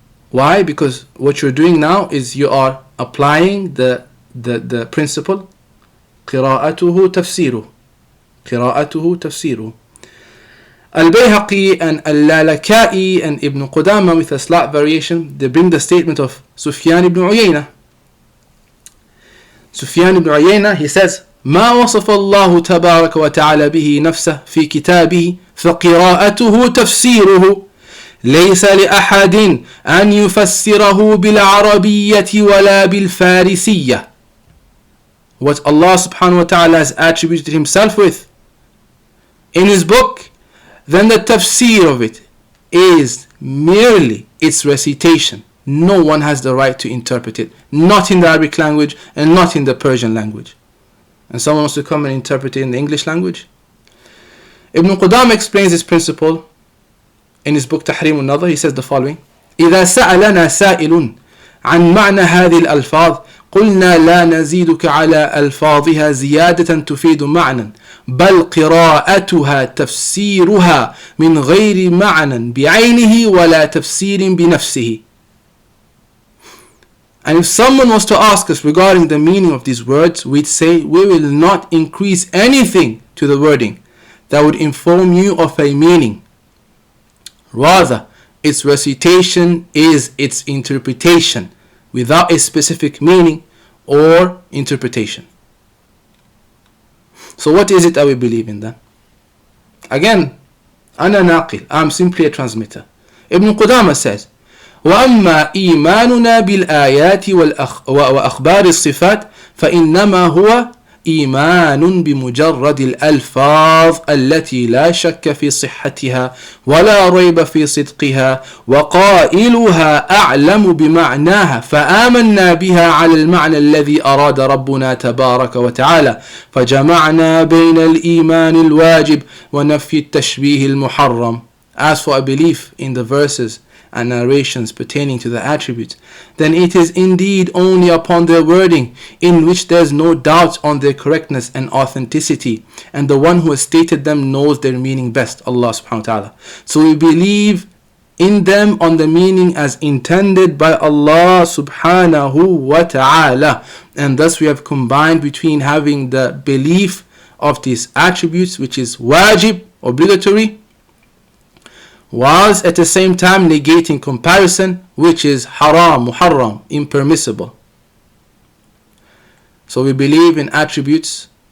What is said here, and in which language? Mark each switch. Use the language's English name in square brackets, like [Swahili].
[English] Why? Because what you're doing now is you are applying the principle [Arabic] قِرَاءَتُهُ تَفْسِيرُهُ قِرَاءَتُهُ تَفْسِيرُهُ. [English] Al-Bayhaqi and Al-Lalaka'i and Ibn Qudama, with a slight variation, they bring the statement of Sufyan ibn Uyayna. [Arabic] Sufyan ibn Uyayna, [English] he says, [Arabic] ما وصف الله تبارك وتعالى به نفسه في كتابه فقراءته تفسيره ليس لأحد أن يفسره بالعربية ولا بالفارسية. [English] What Allah subhanahu wa ta'ala has attributed himself with in his book, then the tafsir of it is merely its recitation. No one has the right to interpret it, not in the Arabic language and not in the Persian language. And someone wants to come and interpret it in the English language. Ibn Qudama explains this principle in his book Tahrim al-Nadhr. He says the following: [Arabic] إذا سألنا سائل عن معنى هذه الألفاظ قلنا لا نزيدك على ألفاظها زيادة تفيد معنى بل قراءتها تفسيرها من غير معنى بعينه ولا تفسير بنفسه. [English] And if someone was to ask us regarding the meaning of these words, we'd say we will not increase anything to the wording that would inform you of a meaning. Rather, its recitation is its interpretation without a specific meaning or interpretation. So what is it that we believe in then? Again, [Arabic] أنا ناقل, [English] I'm simply a transmitter. Ibn Qudama says, [Arabic] وأما إيماننا بالآيات وأخبار الصفات فإنما هو إيمان بمجرد الألفاظ التي لا شك في صحتها ولا ريب في صدقها وقائلها أعلم بمعناها فآمنا بها على المعنى الذي أراد ربنا تبارك وتعالى فجمعنا بين الإيمان الواجب ونفي التشبيه المحرم. [English] As for a belief in the verses and narrations pertaining to the attributes, then it is indeed only upon their wording, in which there is no doubt on their correctness and authenticity, and the one who has stated them knows their meaning best, Allah subhanahu wa ta'ala. So we believe in them on the meaning as intended by Allah subhanahu wa ta'ala, and thus we have combined between having the belief of these attributes, which is wajib, obligatory, whilst at the same time negating comparison, which is haram, impermissible. So we believe in attributes